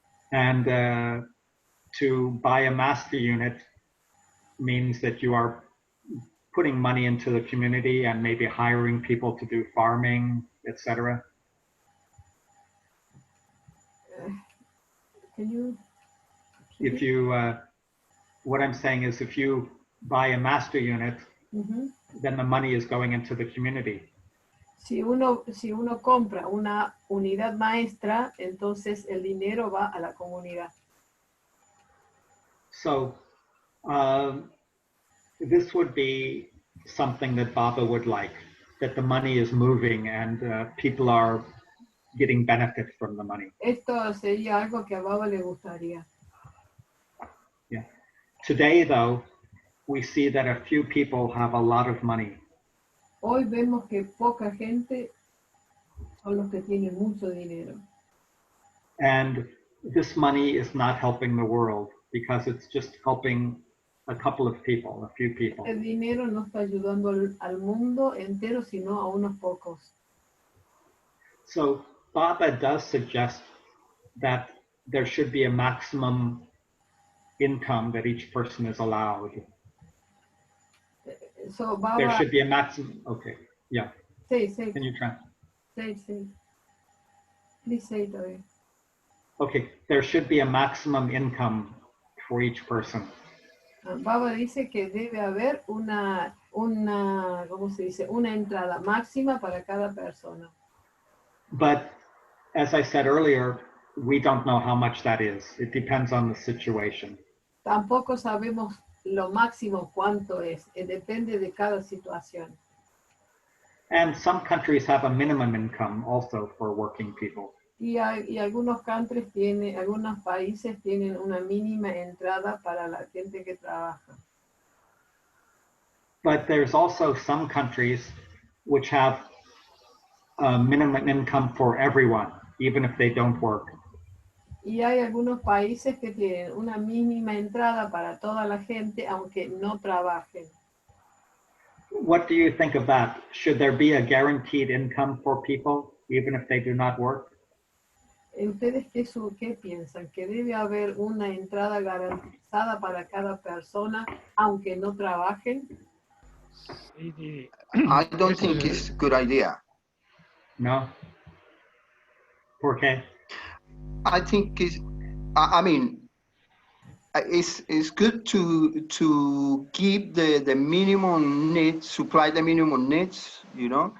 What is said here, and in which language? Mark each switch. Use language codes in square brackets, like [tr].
[en] And to buy a master unit means that you are putting money into the community and maybe hiring people to do farming, etc. Can you? If you, what I'm saying is if you buy a master unit, then the money is going into the community. [es] Si uno compra una unidad maestra, entonces el dinero va a la comunidad. [en] So this would be something that Baba would like, that the money is moving and people are getting benefit from the money. [es] Esto sería algo que a Baba le gustaría. [en] Yeah. Today, though, we see that a few people have a lot of money. [es] Hoy vemos que poca gente son los que tienen mucho dinero. [en] And this money is not helping the world because it's just helping a couple of people, a few people. [es] El dinero no está ayudando al mundo entero, sino a unos pocos. [en] So Baba does suggest that there should be a maximum income that each person is allowed. So, Baba, there should be a maximum, okay, yeah. Say. Can you try? Say. Please say it again. Okay, there should be a maximum income for each person. [es] Baba dice que debe haber ¿cómo se dice? Una entrada máxima para cada persona. [en] But as I said earlier, we don't know how much that is. It depends on the situation. [es] Tampoco sabemos lo máximo cuánto es. Depende de cada situación. [en] And some countries have a minimum income also for working people. [es] Y algunos algunos países tienen una mínima entrada para la gente que trabaja. [en] But there's also some countries which have a minimum income for everyone, even if they don't work. [es] Y hay algunos países que tienen una mínima entrada para toda la gente, aunque no trabajen. [en] What do you think of that? Should there be a guaranteed income for people, even if they do not work? [es] ¿Ustedes qué piensan? ¿Que debe haber una entrada garantizada para cada persona, aunque no trabajen? [en] I don't think it's a good idea. [es] No? ¿Por qué? [en] I think it's good to keep the minimum needs, supply the minimum needs, you know.